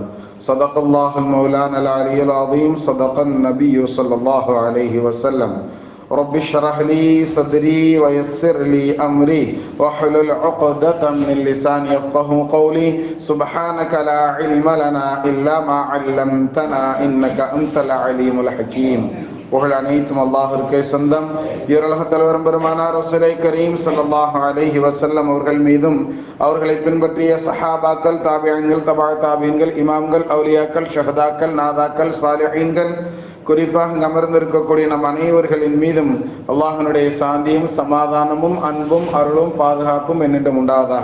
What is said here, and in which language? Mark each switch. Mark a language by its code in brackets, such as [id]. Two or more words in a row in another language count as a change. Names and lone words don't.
[ar] صدق الله المولانا العلي العظيم. صدق النبي صلى الله عليه وسلم. رب اشرح لي صدري ويسر لي أمري واحلل عقدة من لساني يفقهوا قولي. سبحانك لا علم لنا إلا ما علمتنا إنك أنت العليم الحكيم. [ta] புகழ் அனைத்தும் அல்லாஹ்விற்கே சொந்தம். ஈருலக தலைவர் பெருமானார் [ar] رسول كريم صلى الله عليه وسلم [ta] அவர்கள் மீதும் அவர்களை பின்பற்றிய சஹாபாக்கள், தாபிஈன்கள், தபா தாபீன்கள், இமாம்கள், அவுலியாக்கள், ஷஹதாக்கள், நாதாக்கள், சாலிஹீன்கள், குறிப்பாக அமர்ந்திருக்கக்கூடிய நம் அனைவர்களின் மீதும் அல்லாஹ்வினுடைய சாந்தியும் சமாதானமும் அன்பும் அருளும் பாதுகாப்பும் என்னென்றும் உண்டாவதாக.